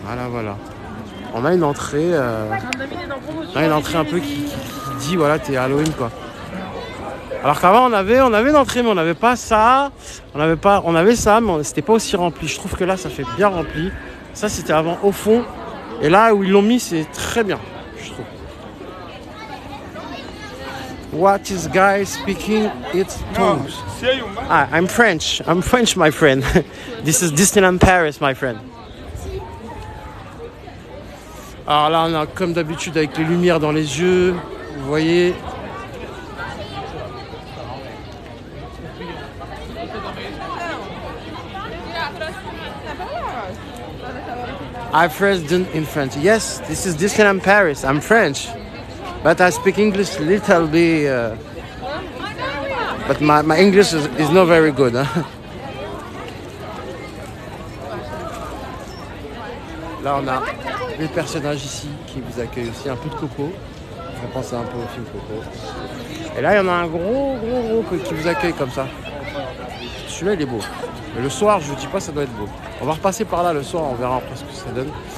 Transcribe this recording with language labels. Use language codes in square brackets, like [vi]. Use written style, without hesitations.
[fr] Voilà. On a une entrée, un peu qui dit voilà t'es Halloween quoi. Alors qu'avant on avait une entrée mais on n'avait pas ça. On avait ça mais c'était pas aussi rempli. Je trouve que là ça fait bien rempli. Ça c'était avant au fond. Et là où ils l'ont mis c'est très bien, je trouve. [en] What is guy speaking its tongues? I'm French. I'm French, my friend. This is Disneyland Paris, my friend. [fr] Alors là, on a comme d'habitude avec les lumières dans les yeux. Vous voyez. [en] I'm French in France. Yes, this is Disneyland Paris. I'm French, but I speak English little bit. But my English is not very good. Hein? [fr] Là, on a les personnages ici qui vous accueillent aussi. Un peu de Coco. Je pense un peu au film Coco. Et là, il y en a un gros qui vous accueille comme ça. Celui-là, il est beau. Mais le soir, je vous dis pas, ça doit être beau. On va repasser par là le soir, on verra après ce que ça donne.